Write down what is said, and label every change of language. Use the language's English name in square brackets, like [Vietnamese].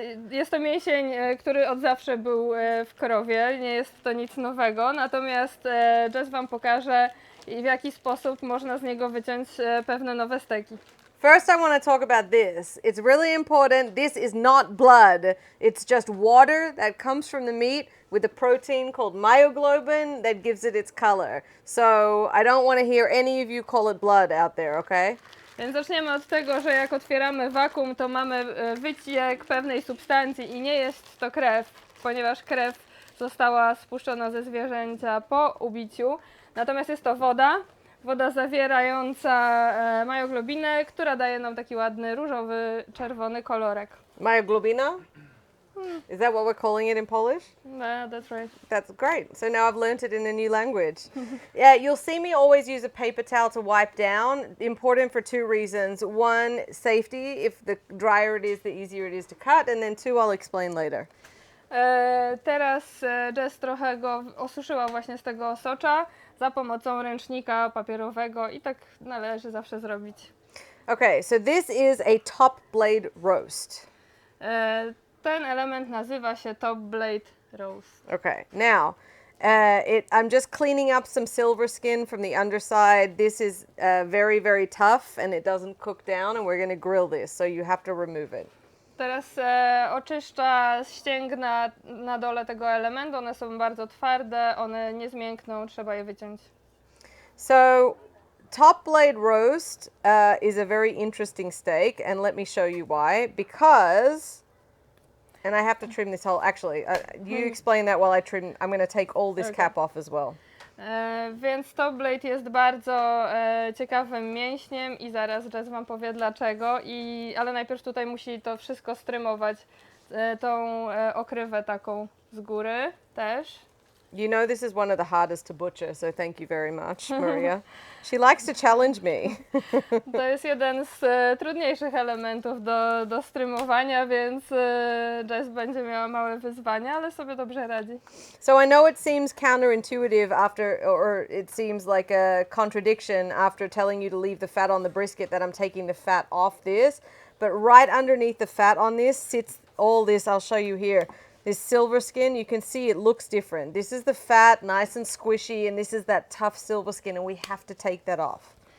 [Polish] jest to mięsień, który od zawsze był w krowie, nie jest to nic nowego, natomiast Jess wam pokaże, w jaki sposób można z niego wyciąć pewne nowe steki. [English] First, I want to talk about this. It's really important. This is not blood. It's just water that comes from the meat with a protein called myoglobin that gives it its color. So I don't want to hear any of you call it blood out there, okay? [Polish] Więc zaczniemy od tego, że jak otwieramy wakum, to mamy wyciek pewnej substancji i nie jest to krew, ponieważ krew została spuszczona ze zwierzęcia po ubiciu. Natomiast jest to woda zawierająca myoglobinę, która daje nam taki ładny różowy, czerwony kolorek. Myoglobina? [English] Is that what we're calling it in Polish? No, that's right. That's great. So now I've learnt it in a new language. Yeah, you'll see me always use a paper towel to wipe down. Important for two reasons. One, safety. If the drier it is, the easier it is to cut. And then two, I'll explain later. [Polish] Teraz Jess trochę go osuszyła właśnie z tego osocza za pomocą ręcznika papierowego i tak należy zawsze zrobić. [English] Okay, so this is a top blade roast. [Polish] Ten element nazywa się top blade roast. [English] Okay, now I'm just cleaning up some silver skin from the underside. This is very, very tough and it doesn't cook down, and we're going to grill this, so you have to remove it. [Polish] Teraz oczyszcza ścięgna na dole tego elementu, one są bardzo twarde, one nie zmiękną, trzeba je wyciąć. [English] So top blade roast is a very interesting steak, and let me show you why. Because, and I have to trim this whole, actually, you explain that while I trim. I'm going to take all this cap off as well. [Polish] Więc top blade jest bardzo ciekawym mięśniem i zaraz Jess wam powie dlaczego, ale najpierw tutaj musi to wszystko strymować, tą okrywę taką z góry też. [English] You know this is one of the hardest to butcher, so thank you very much, Maria. She likes to challenge me. [Polish] To jest jeden z trudniejszych elementów do strymowania, więc Jess będzie miała małe wyzwania, ale sobie dobrze radzi. [English] So I know it seems counterintuitive or it seems like a contradiction after telling you to leave the fat on the brisket that I'm taking the fat off this, but right underneath the fat on this sits all this, I'll show you here. This silver skin, you can see it looks different. This is the fat, nice and squishy, and this is that tough silver skin, and we have to take that off.